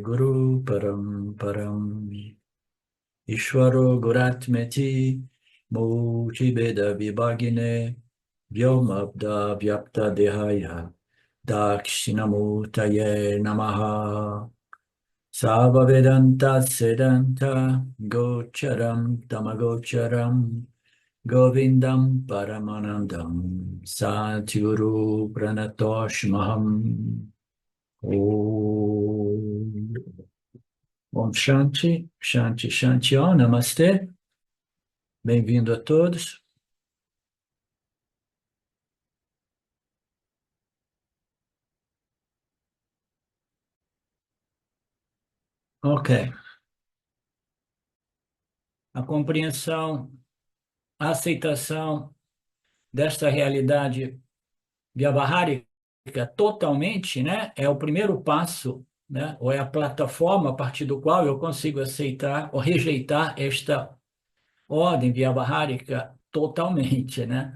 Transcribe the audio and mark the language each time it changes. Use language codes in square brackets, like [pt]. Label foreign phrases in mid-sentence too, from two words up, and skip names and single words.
[sa] Guru Paramparam Ishvaro Guratmeti Murtibeda Vibhagine Vyomabda Vyapta Dehaya Dakshinamurtaye Namaha Sava Vedanta Siddhanta Gocharam Tamagocharam Govindam Paramanandam Satguru Pranatoshmaham Om Om Shanti, Shanti, Shanti Om, [pt] Namastê. Bem-vindo a todos. Ok. A compreensão, a aceitação desta realidade vyavahárika totalmente, né, é o primeiro passo, né, ou é a plataforma a partir do qual eu consigo aceitar ou rejeitar esta ordem vyavahárika totalmente, né?